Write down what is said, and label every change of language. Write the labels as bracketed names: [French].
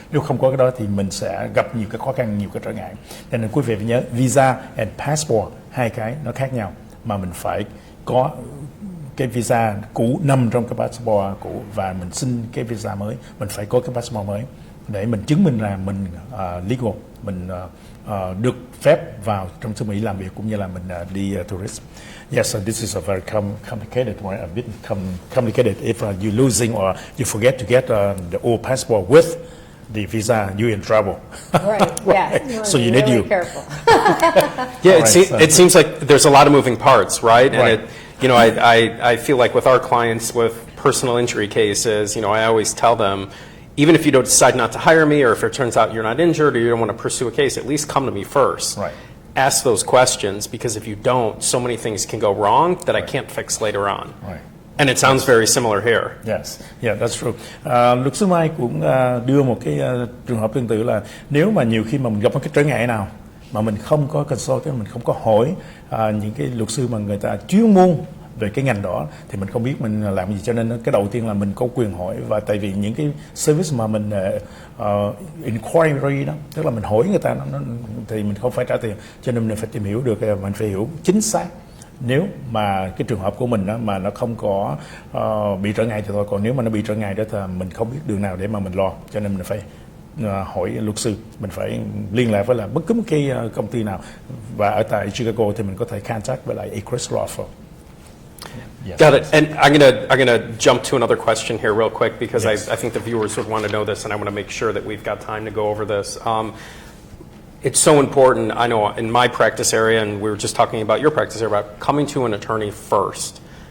[Vietnamese] Nếu không có cái đó thì mình sẽ gặp nhiều cái khó khăn, nhiều cái trở ngại. Cho nên quý vị phải nhớ [English] visa and passport, [Vietnamese] hai cái nó khác nhau, mà mình phải có cái visa cũ nằm trong cái passport cũ và mình xin cái visa mới, mình phải có cái passport mới để mình chứng minh là mình legal, mình được phép vào trong xứ Mỹ làm việc cũng như là mình đi tourist. [English] Yes, so this is a very complicated one, a bit complicated if you're losing or you forget to get the old passport with the visa, you're in trouble. Right, yeah. So you really need careful. Yeah, Right, it seems like there's a lot of moving parts, right? And Right. I feel like with our clients with personal injury cases, I always tell them, even if you don't decide not to hire me, or if it turns out you're not injured, or you don't want to pursue a case, at least come to me first. Right. Ask those questions, because if you don't, so many things can go wrong that I can't fix later on. Right. And it sounds very similar here. Yes, yeah, that's true. [Vietnamese] Luật sư Mai cũng đưa một cái trường hợp tương tự là nếu mà nhiều khi mà mình gặp một cái trở ngại nào mà mình không có consult, mình không có hỏi những cái luật sư mà người ta chuyên môn về cái ngành đó, thì mình không biết mình làm gì. Cho nên cái đầu tiên là mình có quyền hỏi, và tại vì những cái service mà mình inquiry đó, tức là mình hỏi người ta thì mình không phải trả tiền, cho nên mình phải tìm hiểu được, mình phải hiểu chính xác. Nếu mà cái trường hợp của mình đó, mà nó không có bị trở ngại thì thôi, còn nếu mà nó bị trở ngại đó thì mình không biết đường nào để mà mình lo, cho nên mình phải hỏi luật sư, mình phải liên lạc với là bất cứ một cái công ty nào, và ở tại Chicago thì mình có thể contact với lại Agruss Law Firm. [English] Yes. Got it. And I'm gonna jump to another question here real quick, because Yes. I think the viewers would want to know this, and I want to make sure that we've got time to go over this. It's so important. I know in my practice area, and we were just talking about your practice area, about coming to an attorney first.